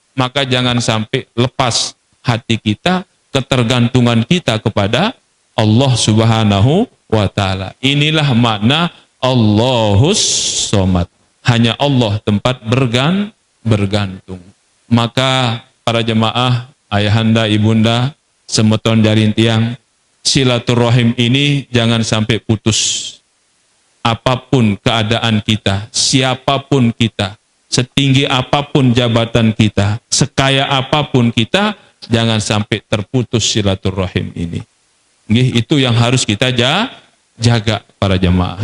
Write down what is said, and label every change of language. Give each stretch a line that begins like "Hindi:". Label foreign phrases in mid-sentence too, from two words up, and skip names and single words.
Indonesian: Maka jangan sampai lepas hati kita, ketergantungan kita kepada Allah
Arabic: سبحانه وتعالى.
Indonesian: Inilah makna
Arabic: الله الصمد.
Indonesian: Hanya Allah tempat bergantung. Maka para jemaah, ayahanda, ibunda,
Balinese: semeton jarin tiang,
Indonesian: silaturahim ini jangan sampai putus. Apapun keadaan kita, siapapun kita, setinggi apapun jabatan kita, sekaya apapun kita, jangan sampai terputus silaturahim ini. Itu yang harus kita jaga para jemaah.